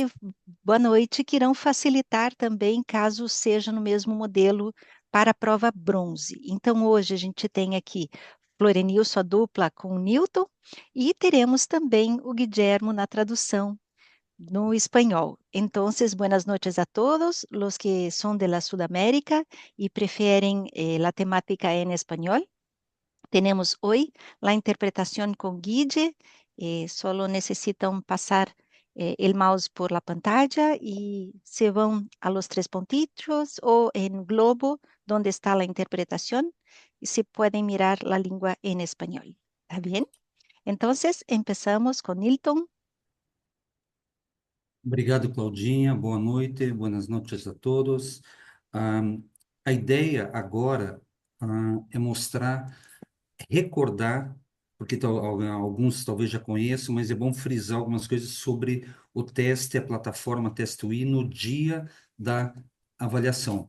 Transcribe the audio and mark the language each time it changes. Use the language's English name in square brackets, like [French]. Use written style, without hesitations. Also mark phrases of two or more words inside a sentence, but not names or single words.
[Portuguese] que, boa noite, que irão facilitar também, caso seja no mesmo modelo para a prova bronze. Então, hoje a gente tem aqui Florenilson, a dupla com o Newton, e teremos também o Guillermo na tradução no espanhol. [Spanish] Entonces, buenas noches a todos los que son de la Sudamérica y prefieren la temática en español. Tenemos hoy la interpretación con Guille. Solo necesitan pasar el mouse por la pantalla y se van a los tres puntitos o en globo donde está la interpretación y se pueden mirar la lengua en español. ¿Está bien? Entonces, empezamos con Nilton. [Portuguese] Obrigado, Claudinha. Boa noite, [Spanish] buenas noches a todos. [Portuguese] Ah, a ideia agora é mostrar, recordar, porque alguns talvez já conheçam, mas é bom frisar algumas coisas sobre o teste, a plataforma Teste UI no dia da avaliação.